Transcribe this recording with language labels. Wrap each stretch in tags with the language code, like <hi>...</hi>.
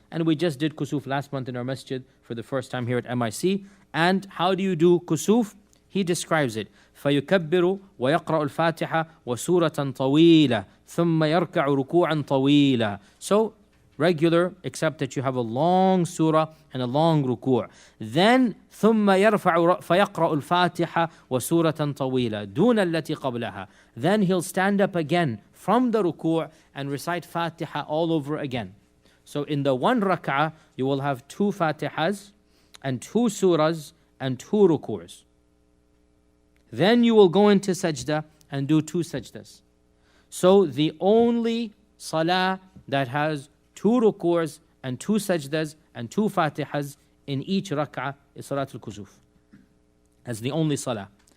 <en>And we just did Kusuf last month in our masjid for the first time here at MIC. And how do you do Kusuf? He describes it.</en> <ar>فَيُكَبِّرُ وَيَقْرَأُ الْفَاتِحَةَ وَسُورَةً طَوِيلَةً ثُمَّ يَرْكَعُ رُكُوعًا طَوِيلًا.</ar> <en>So, regular, except that you have a long surah and a long ruku'. Then</en> <ar>ثم يرفع فيقرأ الفاتحة وسورة طويلة دون التي قبلها.</ar> <en>Then he'll stand up again from the ruku' and recite Fatiha all over again. So in the one rak'ah, you will have 2 Fatihas and 2 surahs and 2 ruku's. Then you will go into sajda and do 2 sajdas. So the only salah that has 2 ruku's and 2 sajdas and 2 fatihas in each rak'ah is Salat al-Kusuf. That's the only salah.</en>